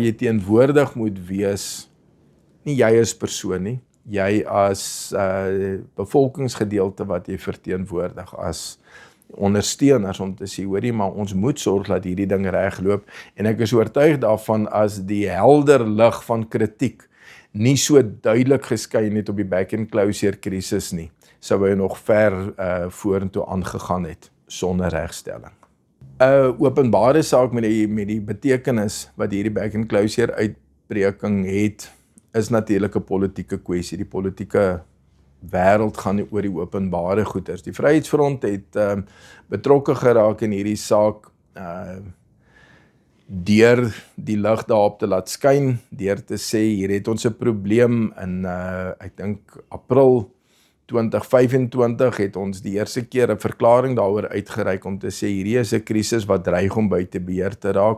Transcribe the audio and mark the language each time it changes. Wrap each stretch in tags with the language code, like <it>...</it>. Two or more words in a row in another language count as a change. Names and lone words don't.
<af>jy teenwoordig moet wees, nie jy as persoon nie, jy as bevolkingsgedeelte wat jy verteenwoordig, as ondersteuners om te sê, hoorie, maar ons moet sorg dat hierdie ding regloop, en ek is oortuig daarvan as die helder lig van kritiek nie so duidelik geskyn het op die back and closure krisis nie, sou hy nog ver vorentoe aangegaan het sonder regstelling. Openbare saak met die betekenis wat hierdie back and closure uitbreking het, is natuurlik 'n politieke kwessie. Die politieke wêreld gaan nie oor die openbare goeders. Die Vryheidsfront het betrokke geraak in hierdie saak deur die lig daarop te laat skyn, deur te sê hier het ons 'n probleem in ek dink April 2025 het ons die eerste keer 'n verklaring daaroor uitgereik om te sê hierdie is 'n krisis wat dreig om buite beheer te raak.</af>